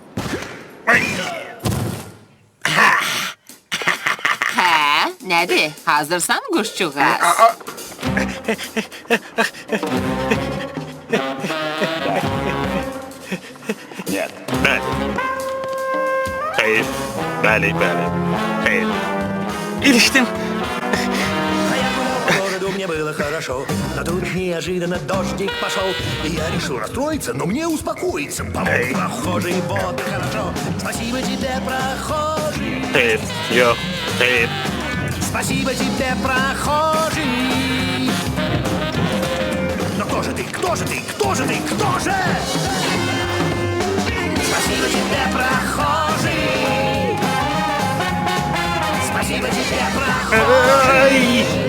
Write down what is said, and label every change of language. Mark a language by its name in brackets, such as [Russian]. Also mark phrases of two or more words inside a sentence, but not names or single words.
[Azerbaijani] Hə? Nədir? Hazırsan quşçuğaz? Bəli. Xeyr. Bəli, bəli. Xeyr. İlişdim. [Russian] В городу мне было хорошо, но тут неожиданно дождик пошел. И я решил расстроиться, но мне успокоиться помог прохожий, вот и хорошо. Спасибо тебе, прохожий. [Azerbaijani] Xeyr. Yox. Xeyr. [Russian] Спасибо тебе, прохожий. Но кто же ты, кто же ты, кто же ты, кто же? Спасибо тебе, прохожий. Спасибо тебе, прохожий.